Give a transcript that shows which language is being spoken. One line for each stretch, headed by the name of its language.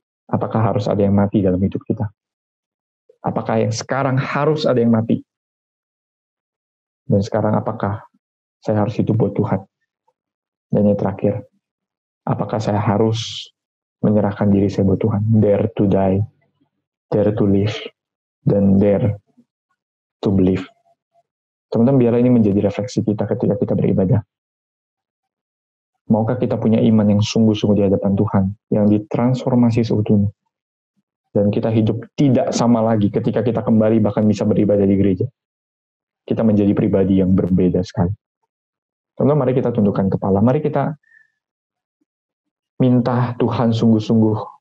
Indonesian: Apakah harus ada yang mati dalam hidup kita? Apakah yang sekarang harus ada yang mati? Dan sekarang apakah saya harus hidup buat Tuhan? Dan yang terakhir, apakah saya harus menyerahkan diri saya buat Tuhan?
English: Dare to die, dare to live,
Indonesian: dan
English: dare to believe.
Indonesian: Teman-teman, biarlah ini menjadi refleksi kita ketika kita beribadah. Maukah kita punya iman yang sungguh-sungguh di hadapan Tuhan, yang ditransformasi seutuhnya, dan kita hidup tidak sama lagi ketika kita kembali bahkan bisa beribadah di gereja. Kita menjadi pribadi yang berbeda sekali. Teman-teman, mari kita tundukkan kepala, mari kita minta Tuhan sungguh-sungguh.